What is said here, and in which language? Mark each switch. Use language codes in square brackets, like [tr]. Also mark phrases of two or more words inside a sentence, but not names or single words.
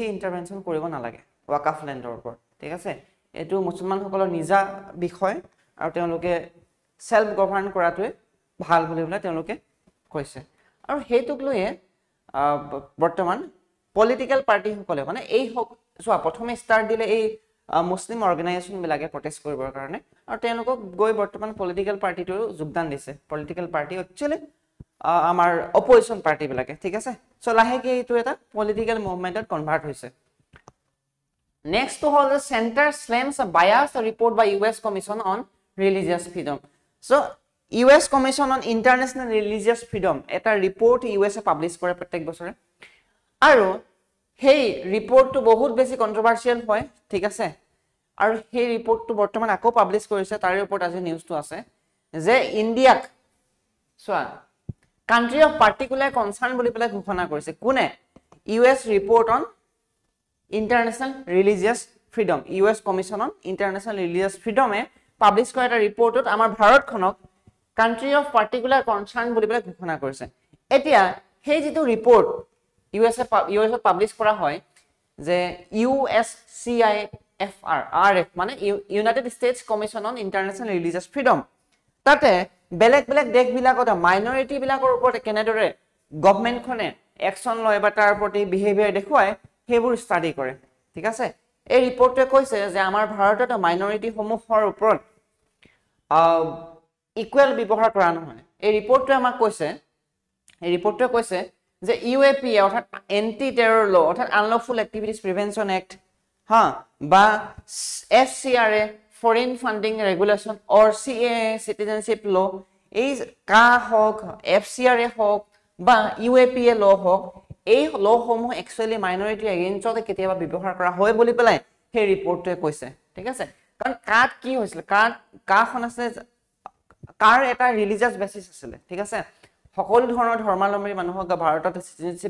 [as] ইন্টাৰভেনশন কৰিব নালাগে waqf ল্যান্ডৰ ওপৰত ঠিক আছে এটো মুছলমানসকলৰ নিজা বিষয় আৰু তেওঁলোকে [en] self govern [as] কৰাটোৱে ভাল বুলি বলে তেওঁলোকে কৈছে আৰু হেতুক লৈয়ে বৰ্তমান [en] political party [as] সকলে মানে এই সো প্ৰথমে ষ্টাৰ্ট দিলে এই [en] Muslim organisation [as] বিলাকে প্ৰটেষ্ট কৰিবৰ কাৰণে আৰু তেওঁলোকক গৈ বৰ্তমান [en] political partyটো [as] যোগদান দিছে [en] political party actually [as] আমাৰ [en] opposition party [as] বিলাকে ঠিক আছে সো লাহেকে এইটো এটা [en] political movementত convert [as] হৈছে নেক্সট হল [en] the center slams a biased report by US Commission on Religious Freedom so US Commission on International Religious Freedom [as] এটা ৰিপৰ্ট USA পাবলিশ কৰে প্ৰত্যেক বছৰে আৰু সেই ৰিপৰ্টটো বহুত বেছি কন্ট্রোভার্সিয়াল হয় ঠিক আছে আৰু সেই ৰিপৰ্টটো বৰ্তমান আকৌ পাবলিশ কৰিছে তাৰ ওপৰত আজি নিউজটো আছে যে ইণ্ডিয়াক সোৱা [en] country of particular concern [as] বুলি পেলাই ঘোষণা কৰিছে কোনে [en] US report on International Religious Freedom US Commission on International Religious Freedom [as] এ পাবলিশ কৰা এটা ৰিপৰ্টত আমাৰ ভাৰতখনক [en] country of particular concern [as] বুলি পেলাই ঘোষণা কৰিছে এতিয়া সেই যেটো ৰিপৰ্ট US পাবলিশ কৰা হয় যে USCIFR RF মানে United States Commission on International Religious Freedom তাতে বেলেগ বেলেগ দেশ বিলাকত মাইনৰিটি বিলাকৰ ওপৰত কেনেদৰে গভৰ্নমেন্ট খনে একচন লয় বা তাৰ প্ৰতি বিহেভিয়াৰ দেখুৱায় হেবোৰ ষ্টাডি কৰে ঠিক আছে এই ৰিপৰ্টে কৈছে যে আমাৰ ভাৰতত মাইনৰিটি সমূহৰ ওপৰত ইকুৱেল ব্যৱহাৰ কৰা নহয় এই ৰিপৰ্টে আমাক কৈছে যে UAPA অৰ্থাৎ [en] anti terror law [as] অৰ্থাৎ আনলফুল এক্টিভিটিজ প্ৰিভেনশন এক্ট হা বা FCRA [en] foreign funding regulation or CAA citizenship law [as] এই কা হক FCRA হক বা UAPA ল হক এই ল সমূহ একচুয়ালি মাইনৰিটি এগেইনষ্টতে কেতিয়াবা ব্যৱহাৰ কৰা হয় বুলি পেলাই সেই ৰিপৰ্টে কৈছে ঠিক আছে কাৰণ কাট কি হৈছিল কাখন আছে কাৰ এটা ৰিলিজিয়াস বেসিস আছিল ঠিক আছে সকলো ধৰণৰ ধৰ্মাৱলম্বী মানুহক ভাৰতত সিটিজেনশিপ